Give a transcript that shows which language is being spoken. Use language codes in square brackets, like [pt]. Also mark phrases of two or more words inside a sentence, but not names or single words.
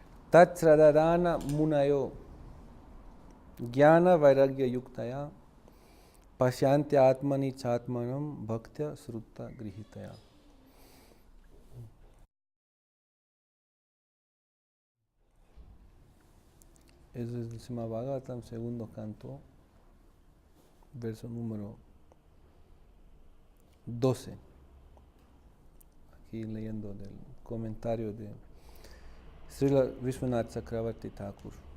[sa] तत् श्रद्दधाना मुनयो ज्ञान वैराग्य युक्तया पश्यन्ति आत्मनि चात्मानम् भक्त्या श्रुत्त गृहीतया. [es] Eso es el Srimad Bhagavatam, segundo canto, verso número 12. Aquí leyendo del comentario de Srila Vishwanath Chakravarti Thakur.